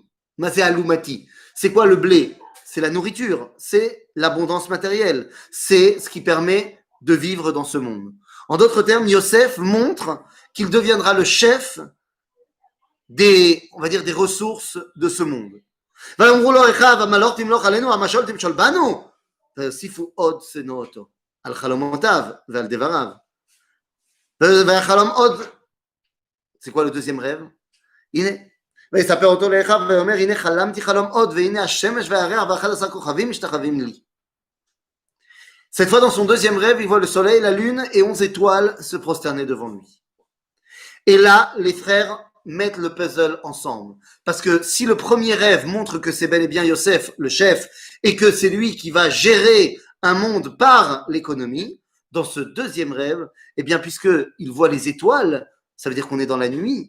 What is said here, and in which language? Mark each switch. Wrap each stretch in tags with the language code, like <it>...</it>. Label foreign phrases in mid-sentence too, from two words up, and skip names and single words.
<he>מה זה אלומתי.</he> <fr>C'est quoi le blé? C'est la nourriture, c'est l'abondance matérielle, c'est ce qui permet de vivre dans ce monde. En d'autres termes, Yosef montre qu'il deviendra le chef des, on va dire, des ressources de ce monde.</fr> <he>ויאמרו לו אחיו, המלוך תמלוך עלינו, המשול תמשול בנו. ויוסיפו עוד שנוא אותו, על חלומותיו ועל דבריו. ויחלום עוד,</he> <fr>c'est quoi le deuxième rêve?</fr> <he>הנה, ויספר אותו לאחיו ויאמר, הנה חלמתי חלום עוד, והנה השמש והירח ו11 כוכבים משתחווים לי.</he> <fr>Cette fois, dans son deuxième rêve, il voit le soleil, la lune et 11 étoiles se prosterner devant lui. Et là, les frères mettre le puzzle ensemble. Parce que si le premier rêve montre que c'est bel et bien Yosef, le chef, et que c'est lui qui va gérer un monde par l'économie, dans ce deuxième rêve, eh bien, puisqu'il voit les étoiles, ça veut dire qu'on est dans la nuit.</fr>